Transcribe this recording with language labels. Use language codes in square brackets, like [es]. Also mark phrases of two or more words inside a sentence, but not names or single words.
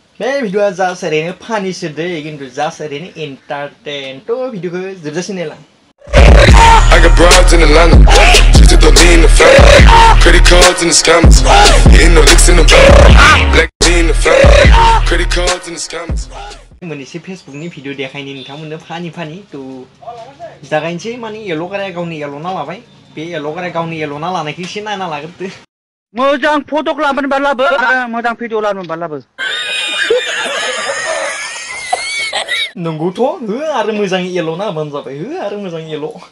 [brx] बे भिडिअआ जास्ट ओरैनो फानिसो दै खिन्थु जास्ट ओरैनो एन्टारटेन थ' भिडिअखौ जोबजासिम नायलां। [en] I got broads in Atlanta, just to lean the family, credit cards and the scammers, hitting the licks in the back, black in the family, credit cards and the scammers. [brx] मोनसे फेसबुकनि भिडिअ देखायनि नोंथांमोननो फानि थ' जागायनोसै माने येल' गाराया गावनि एल'ना लाबाय बे येल' गाराया गावनि एल'ना लानायखौ एसे नायना लाग्रोदो। मोजां फटक लाबोनोबा लाबो आरो मोजां भिडिअ लाबोनोबा लाबो। नंगौथ' हो आरो मोजां एल'ना होबानो जाबाय हो आरो मोजां एल'।